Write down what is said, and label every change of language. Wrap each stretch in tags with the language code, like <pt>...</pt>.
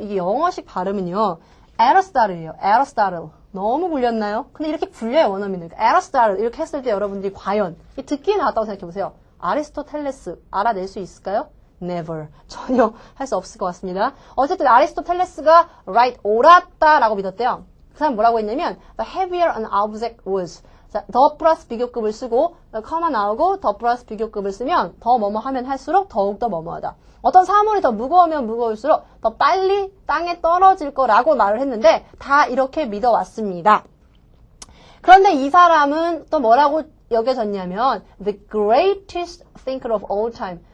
<ko>이게 영어식 발음은요. 에러스타르예요. 에러스타르. 너무 굴렸나요? 근데 이렇게 굴려요, 원어민은. 에러스타르 이렇게 했을 때 여러분들이 과연 듣기에 나왔다고 생각해보세요. 아리스토텔레스 알아낼 수 있을까요?</ko> <en>Never.</en> <ko>전혀 할 수 없을 것 같습니다. 어쨌든 아리스토텔레스가 right, 옳았다라고 믿었대요. 그 사람 뭐라고 했냐면</ko> <en>the heavier an object was.</en> <ko>자, 더 플러스 비교급을 쓰고 커마 나오고 더 플러스 비교급을 쓰면 더 뭐뭐 하면 할수록 더욱더 뭐뭐하다. 어떤 사물이 더 무거우면 무거울수록 더 빨리 땅에 떨어질 거라고 말을 했는데 다 이렇게 믿어왔습니다. 그런데 이 사람은 또 뭐라고 여겨졌냐면</ko> <en>the greatest thinker of all time.</en>